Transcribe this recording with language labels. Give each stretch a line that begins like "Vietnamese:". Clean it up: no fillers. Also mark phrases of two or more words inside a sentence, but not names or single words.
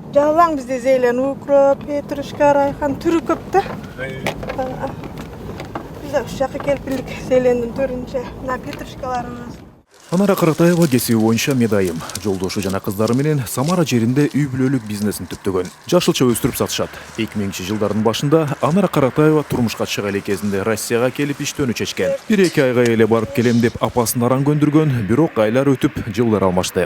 Kazakh: Жалаң бізде зелен, укроп, петрушка, райхан түрі көп та. Біз үш жаққа келіп білдік зелендің түрінше.
Kyrgyz: Мына петрушкаларымыз. Анара Каратаева кесиби боюнча медайым. Жолдошу жана кыздары менен Самара жеринде үй бүлөлүк бизнесин түптөгөн. Жашылча өстүрүп сатышат. 2000-жылдардын башында Анара Каратаева турмушка чыга эле кезинде Россияга келип иштөөнү чечкен. 1-2 айга эле барып келем деп апасын аран көндүргөн, бирок айлар өтүп, жылдар алмашты.